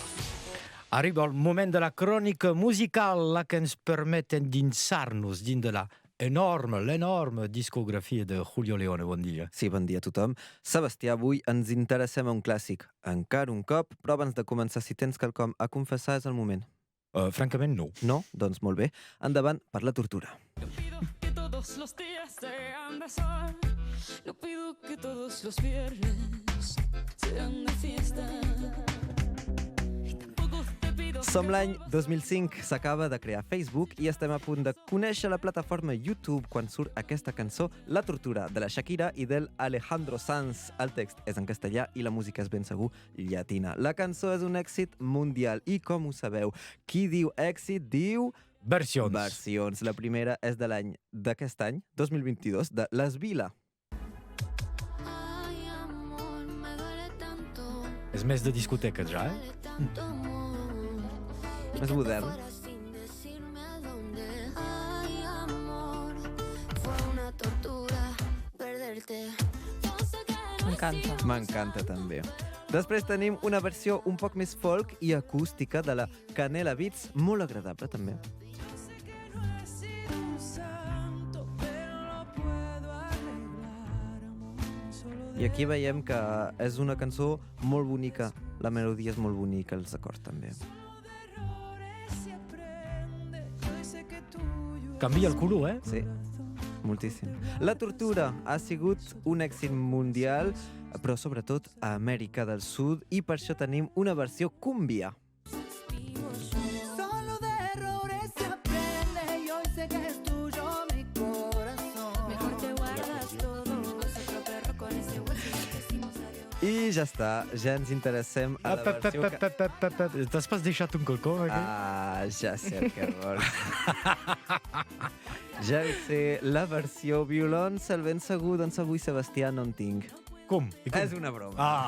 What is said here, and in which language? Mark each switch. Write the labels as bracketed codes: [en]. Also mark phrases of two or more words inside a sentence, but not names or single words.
[ca] Arriba el moment de la crònica musical, la que ens permet endinsar-nos dins de la l'enorme discografia de Julio Leone. Bon dia. Sí, bon dia a tothom. Sebastià, avui ens interessem a un clàssic. Encara un cop, però abans de començar, si tens quelcom a confessar, és el moment. Francament, no. No? Doncs molt bé. Endavant per la tortura. [es] No pido que todos los días sean de sol. No pido que todos los viernes sean de fiesta. Y tampoco te pido... [ca] Som l'any 2005, s'acaba de crear Facebook i estem a punt de conèixer la plataforma YouTube quan surt aquesta cançó, La tortura, de la Shakira i del Alejandro Sanz. El text és en castellà i la música és ben segur llatina. La cançó és un èxit mundial i, com ho sabeu, qui diu èxit diu... Versions. Versions. La primera és de l'any d'aquest any, 2022, de Les Vila. [es] Ay, amor, me duele tanto. [ca] És més de discoteca, ja, [es] Duele tanto, amor. Y [ca] Més [es] que te [ca] modern. [es] fueras sin decirme a dónde. Ay, amor, fue una tortura perderte. Yo sé que no he [ca] M'encanta. [es] sido [ca] M'encanta també. Després tenim una versió un poc més folk i acústica de la Canela Beats, molt agradable també. [es] Yo sé que no he sido un santo, pero lo puedo arreglar, amor. Solo [ca] I aquí veiem que és una cançó molt bonica. La melodia és molt bonica, els acords també. [es] de errores se aprende. Yo sé que tuyo [ca] Canvia el color, Sí, moltíssim. La tortura ha sigut un èxit mundial, però sobretot a Amèrica del Sud, i per això tenim una versió cúmbia. [es] Solo de errores se aprende y hoy sé que es tuyo mi corazón. Mejor te guardas todo. Es otro perro con ese hueso que decimos adiós. [ca] I ja està, ja ens interessem a la versió que... T'has pas deixat un quelcom, aquí? Ah, ja sé el que vols. Ja ho sé, la versió violons, el ben segur, doncs avui, Sebastià, no en tinc. Com? I com? És una broma. Ah.